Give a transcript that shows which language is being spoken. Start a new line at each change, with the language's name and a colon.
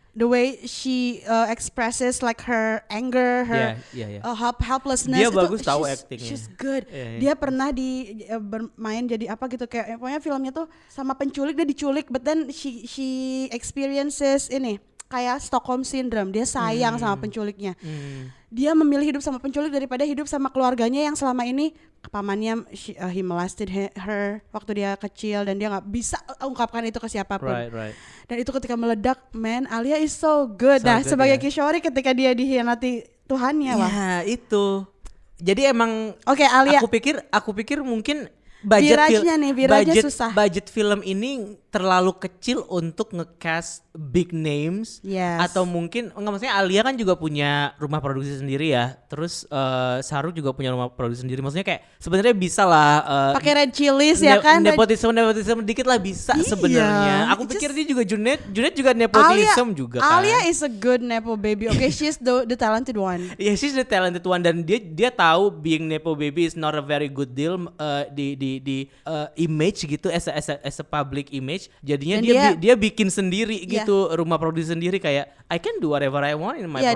English: The way she expresses like her anger, her helplessness.
Indonesian: Dia bagus tahu actingnya.
English: She's good. Yeah.
Indonesian: Dia pernah bermain jadi apa gitu kayak pokoknya filmnya tuh sama penculik, dia diculik,
English: but then she experiences
Indonesian: ini kayak Stockholm Syndrome. Dia sayang sama penculiknya. Dia memilih hidup sama penculik daripada hidup sama keluarganya yang selama ini pamannya
English: he molested her
Indonesian: waktu dia kecil dan dia nggak bisa ungkapkan itu ke siapapun.
English: Right.
Indonesian: Dan itu ketika meledak,
English: man, Alia is so good.
Indonesian: Nah, sebagai Kishori ketika dia dihianati Tuhannya, wah. Ya, itu. Jadi emang Oke, Alia. Aku pikir mungkin Virajnya susah. Budget film ini terlalu kecil untuk nge-cast
English: big names. Yes.
Indonesian: Atau mungkin maksudnya Alia kan juga punya rumah produksi sendiri ya. Terus Shah Rukh juga punya rumah produksi sendiri. Maksudnya kayak sebenarnya bisa lah pakai red chilies ya kan. Nepotisme dikit lah bisa sebenarnya. Aku pikir dia juga Junet juga nepotisme juga kan.
English: Alia is a good nepo baby. Okay, she's the talented one. Yeah, she's the talented one
Indonesian: dan dia tahu
English: being nepo baby is not a very good deal
Indonesian: di image gitu
English: as a public image.
Indonesian: Jadinya dia bikin sendiri gitu rumah produksi sendiri kayak
English: I can do whatever I want in my production